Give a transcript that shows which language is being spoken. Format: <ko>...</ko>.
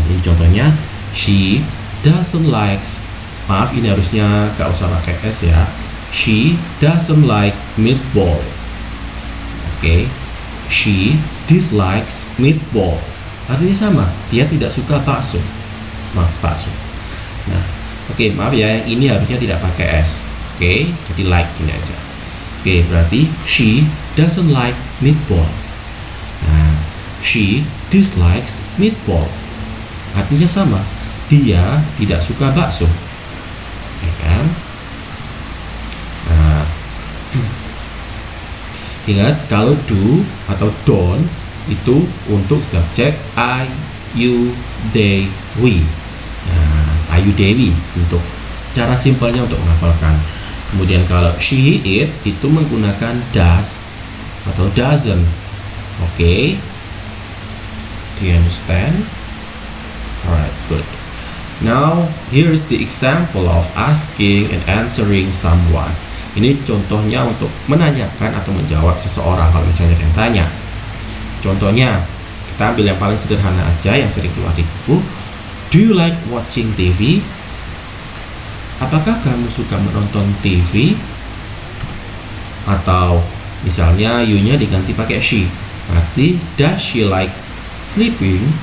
<id>Ini contohnya,</id> <en>she doesn't likes.</en> <id>Maaf, ini harusnya gak usah pakai s ya.</id> <en>She doesn't like meatball.</en> <id>Oke,</id> <en>she dislikes meatball.</en> <id>Artinya sama, dia tidak suka bakso. bakso. Nah, oke, maaf ya, yang ini harusnya tidak pakai S. Oke, jadi like ini aja. Oke, berarti</id> <en>she doesn't like meatball. Nah, she dislikes meatball.</en> <id>Artinya sama, dia tidak suka bakso. Ya kan? Nah, ingat kalau do atau don't itu untuk subjek I, you, they, we. Nah, I, you, they, we untuk cara simpelnya untuk menghafalkan. Kemudian kalau she, it itu menggunakan does atau doesn't. Oke.</id> <en>Do you understand? Alright, good. Now, here is the example of asking and answering someone.</en> <id>Ini contohnya untuk menanyakan atau menjawab seseorang kalau misalnya yang tanya. Contohnya, kita ambil yang paling sederhana aja yang sering keluar di buku.</id> <en>Do you like watching TV?</en> <id>Apakah kamu suka menonton TV? Atau misalnya you-nya diganti pakai she. Berarti</id> <en>does she like sleeping?</en>